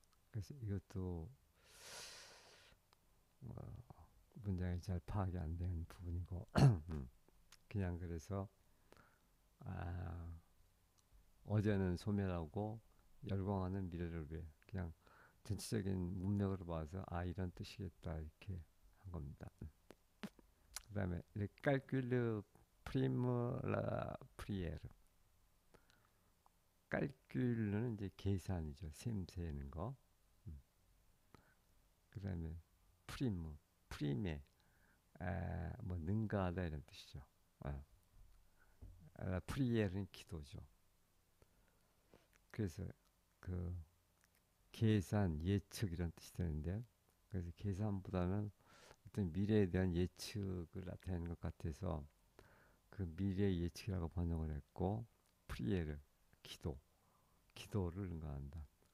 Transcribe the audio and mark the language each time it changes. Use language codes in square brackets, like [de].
[ko] 그래서 이것도 문장이 잘 파악이 안 되는 부분이고, 그냥 그래서 아, 어제는 소멸하고 열광하는 미래를 위해 그냥 전체적인 문맥으로 봐서 이런 뜻이겠다 이렇게 한 겁니다. 그다음에 [fr] le calcul prime la prière. [ko] calcul은 이제 계산이죠. 셈세는 거. 음. 그다음에 프리무, 프리메, 뭐 능가하다 이런 뜻이죠. 프리에르는 기도죠. 그래서 그 계산, 예측 이런 뜻이 되는데, 그래서 계산보다는 어떤 미래에 대한 예측을 나타내는 것 같아서 그 미래 예측이라고 번역을 했고, 프리에르, 기도, 기도를 응가한다.